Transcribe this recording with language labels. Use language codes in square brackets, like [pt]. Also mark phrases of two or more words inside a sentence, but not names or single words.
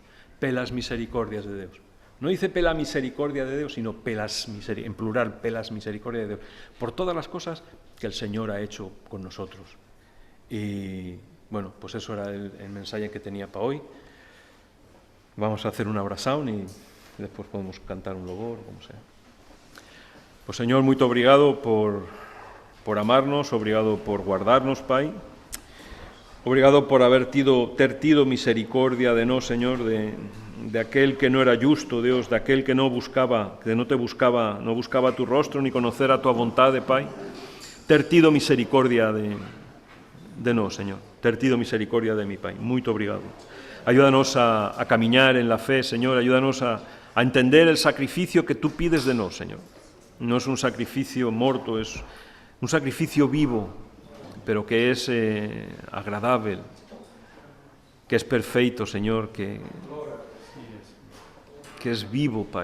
[es] Pelas misericordias de Dios. No dice pela misericordia de Dios, sino en plural, pelas misericordia de Dios, por todas las cosas que el Señor ha hecho con nosotros. Y bueno, pues eso era el mensaje que tenía para hoy. Vamos a hacer una oración y después podemos cantar un louvor, como sea. Pues Señor, [pt] muito obrigado por amarnos, obrigado por guardarnos, Pai. Obrigado por ter tido misericordia de nós, [es] Señor, de aquel que no era justo, Dios, de aquel que no te buscaba tu rostro ni conocer a tu voluntad, Pai. [pt] Ter tido misericordia de nós, Señor. Ter tido misericordia de mi Pai. Muito obrigado. [es] Ayúdanos a caminar en la fe, Señor. Ayúdanos a entender el sacrificio que tú pides de nós, Señor. No es un sacrificio morto, es un sacrificio vivo, pero que es agradable, que es perfecto, Señor, que es vivo, Pai.